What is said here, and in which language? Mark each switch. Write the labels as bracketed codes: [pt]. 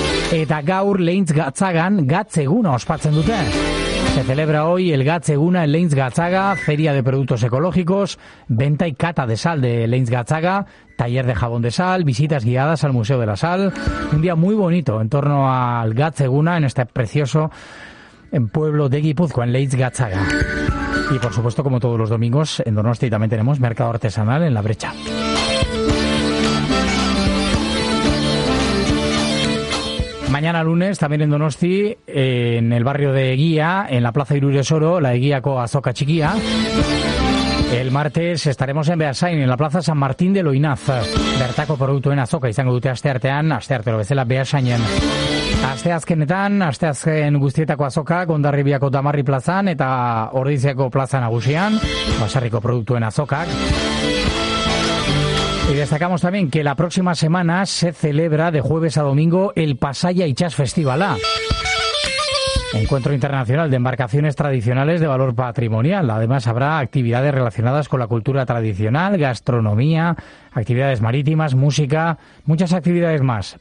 [eu] Eta gaur Leintz Gatzagan gatzeguna ospatzen dute. [es] Se celebra hoy el Gatzeguna en Leintz Gatzaga, feria de productos ecológicos, venta y cata de sal de Leintz Gatzaga, taller de jabón de sal, visitas guiadas al Museo de la Sal. Un día muy bonito en torno al Gatzeguna en este precioso pueblo de Gipuzkoa, en Leintz Gatzaga. Y por supuesto, como todos los domingos, en Donosti también tenemos mercado artesanal en La Brecha. Mañana lunes, también en Donosti, en el barrio de Eguía, en la plaza Irurresoro, la Eguíako Azoka Txikia. El martes estaremos en Beasain, en la plaza San Martín de Loinaz. [eu] Bertako produktuen azoka izango dute asteartean, asteartero bezala Beasainen. Asteazkenetan, asteazken guztietako azoka, Hondarribiako Damarri plazan eta Ordiziako plaza nagusian, Basarriko produktuen azokak. [es] Y destacamos también que la próxima semana se celebra de jueves a domingo el Pasaia Itxas Festivala. Encuentro Internacional de Embarcaciones Tradicionales de Valor Patrimonial. Además, habrá actividades relacionadas con la cultura tradicional, gastronomía, actividades marítimas, música, muchas actividades más.